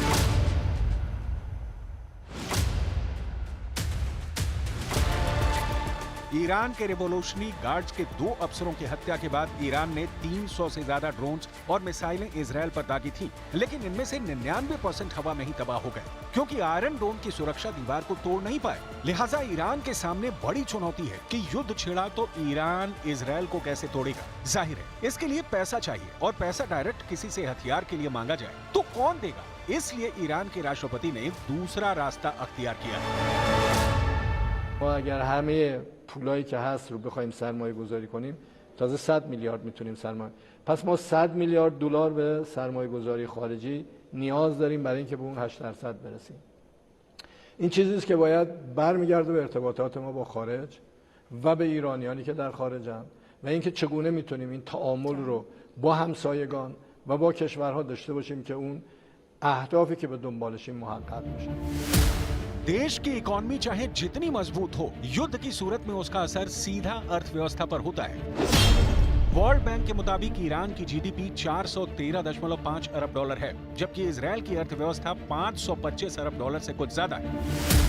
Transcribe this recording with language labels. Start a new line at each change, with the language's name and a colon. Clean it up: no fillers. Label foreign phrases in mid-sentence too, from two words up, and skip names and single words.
Hindi: ईरान के
English: Revolutionary Guards
Hindi: के 2 अफसरों की हत्या के बाद ईरान ने 300 से ज्यादा ड्रोन्स और मिसाइलें इजरायल पर दागी थी, लेकिन इनमें से 99% हवा में ही तबाह हो गए, क्योंकि आयरन डोम की सुरक्षा दीवार को तोड़ नहीं पाए। लिहाजा ईरान के सामने बड़ी चुनौती है कि युद्ध छिड़ा तो ईरान इजरायल को कैसे तोड़ेगा। जाहिर है इसके लिए पैसा चाहिए, और पैसा डायरेक्ट किसी से हथियार के लिए मांगा जाए तो कौन देगा। इसलिए ईरान के राष्ट्रपति ने दूसरा रास्ता अख्तियार किया है।
Persian: ما اگر همه پولایی که هست رو بخوایم سرمایه گذاری کنیم تازه 100 میلیارد میتونیم سرمایه. پس ما 100 میلیارد دلار به سرمایه گذاری خارجی نیاز داریم برای اینکه به اون 8% برسیم. این چیزی است که باید برمیگرده به ارتباطات ما با خارج و به ایرانیانی که در خارجن و اینکه چگونه میتونیم این تعامل رو با همسایگان و با کشورها داشته باشیم که اون اهدافی که به دنبالشیم محقق بشه.
Hindi: देश की इकोनॉमी चाहे जितनी मजबूत हो, युद्ध की सूरत में उसका असर सीधा अर्थव्यवस्था पर होता है। वर्ल्ड बैंक के मुताबिक ईरान की जीडीपी 413.5 अरब डॉलर है, जबकि इजरायल की अर्थव्यवस्था 525 अरब डॉलर से कुछ ज्यादा है।